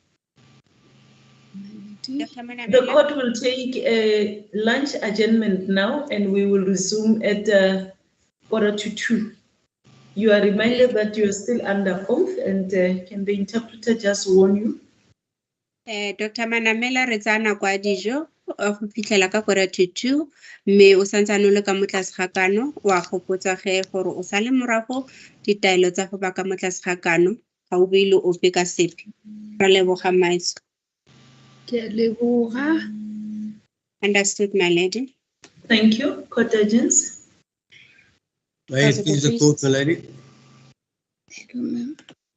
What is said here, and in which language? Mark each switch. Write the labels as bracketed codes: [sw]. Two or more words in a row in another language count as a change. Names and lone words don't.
[en] Dr. the Manamela, court will take a lunch adjournment now and we will resume at 1:45. You are reminded that you are still under oath and can the interpreter just warn you? [tn] Dr. Manamela re tsaya nako ya dijo go fitlhela ka 1:45 mme o santsane o le ka mo tlase ga kano wa gopotsa ge gore o sa le morago ditaelo tsa go ba ka mo tlase ga kano ga o beile ope ka sepe. Ra leboga maetso. Ke a leboga. [en] Understood, my lady. Thank you, court agents. May it please the court, my lady. Thank you, ma'am.